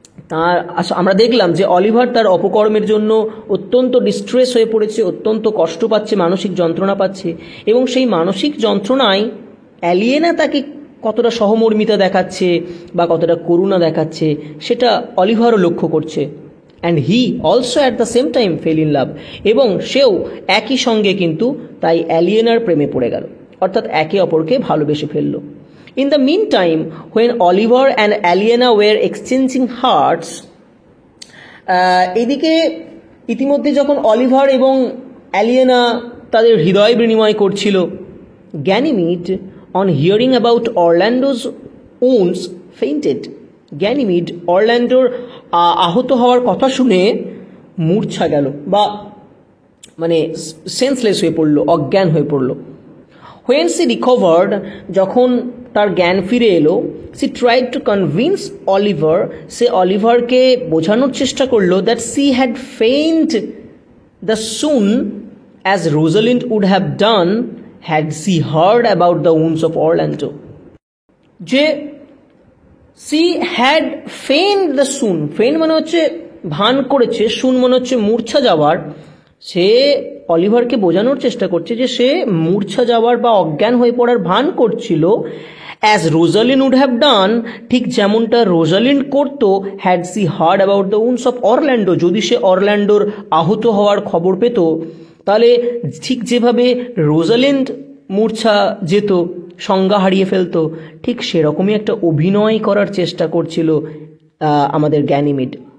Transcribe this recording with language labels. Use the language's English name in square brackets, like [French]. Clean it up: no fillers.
[Bangla] তার আমরা দেখলাম যে অলিভার তার অপকর্মের জন্য অত্যন্ত ডিস্ট্রেস হয়ে পড়েছে, অত্যন্ত কষ্ট পাচ্ছে, মানসিক যন্ত্রণা পাচ্ছে, এবং সেই মানসিক যন্ত্রণায় অ্যালিয়েনা তাকে কতটা সহমর্মিতা দেখাচ্ছে বা কতটা করুণা দেখাচ্ছে সেটা অলিভারও লক্ষ্য করছে। [English] and he also at the same time fell in love, [Bangla] এবং সেও একই সঙ্গে কিন্তু তাই অ্যালিয়েনার প্রেমে পড়ে গেল, অর্থাৎ একে অপরকে ভালোবেসে ফেলল। [English] In the meantime, when Oliver and Aliena were exchanging hearts, [Bangla] এদিকে ইতিমধ্যে যখন অলিভার এবং অ্যালিয়েনা তাদের হৃদয় বিনিময় করছিল, [English] Ganymede on hearing about Orlando's wounds fainted. [Bangla] Ganymede অরল্যান্ডোর আহত হওয়ার কথা শুনে মূর্ছা গেল বা মানে সেন্সলেস হয়ে পড়ল, অজ্ঞান হয়ে পড়ল। [English] When she recovered, [Bangla] যখন তার জ্ঞান ফিরে এলো, [English] she tried to convince Oliver, [Bangla] সে অলিভারকে বোঝানোর চেষ্টা করলো [English] that she had fainted the soon as Rosalind would have done had she heard about the wounds of Orlando. [Bangla] যে [English] she had feigned the soon, [Bangla] feign মানে হচ্ছে ভান করেছে, soon মানে হচ্ছে মূর্ছা যাওয়ার। সে অলিভারকে বোঝানোর চেষ্টা করছে যে সে মূর্ছা যাওয়ার বা অজ্ঞান হয়ে পড়ার ভান করছিল, [English] as Rosalind would have done, [Bangla] ঠিক যেমনটা রোজালিন্ড করতো, [English] had she heard about the wounds of Orlando, [Bangla] যদি সে অরল্যান্ডোর আহত হওয়ার খবর পেত, তাহলে ঠিক যেভাবে রোজালিন্ড মূর্ছা যেত, সংজ্ঞা হারিয়ে ফেলতো, ঠিক সেরকমই একটা অভিনয় করার চেষ্টা করছিল আমাদের গ্যানিমিড।